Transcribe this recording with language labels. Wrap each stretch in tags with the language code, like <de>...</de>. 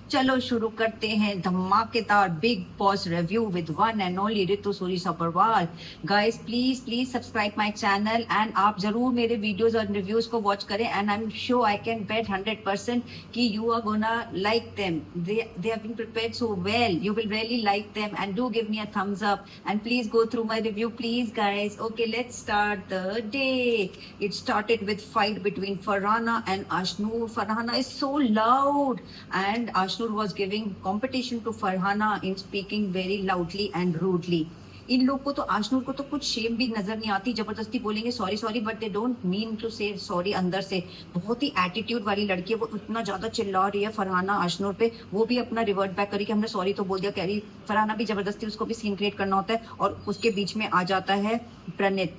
<hi>चलो शुरू करते हैं धमाकेदार big boss review with one and only Ritu Suri सपर्वाल। Guys please please subscribe my channel and आप जरूर मेरे वीडियोस और रिव्यूज को वॉच करें and I am sure I can bet 100% कि</hi> <en>you are gonna like them. They have been prepared so well. You will really like them and do give me a thumbs up and please go through my review, please guys. Okay, let's start the day. It started with fight between Farhana and Ashnur. Farhana is so loud and Ashnur was giving competition to Farhana in speaking very loudly and rudely.</en> <hi>इन लोग को तो आशनूर को तो कुछ Shem भी नजर नहीं आती, जबरदस्ती बोलेंगे sorry sorry</hi> <en>but they don't mean to say sorry</en> <hi>अंदर से। बहुत ही एटीट्यूड वाली लड़की है, वो इतना ज्यादा चिल्ला रही है फरहाना आशनूर पे, वो भी अपना रिवर्ट बैक करी कि हमने सॉरी तो बोल दिया कह रही। फरहाना भी जबरदस्ती उसको भी सीन क्रिएट करना होता है और उसके बीच में आ जाता है प्रणीत।</hi>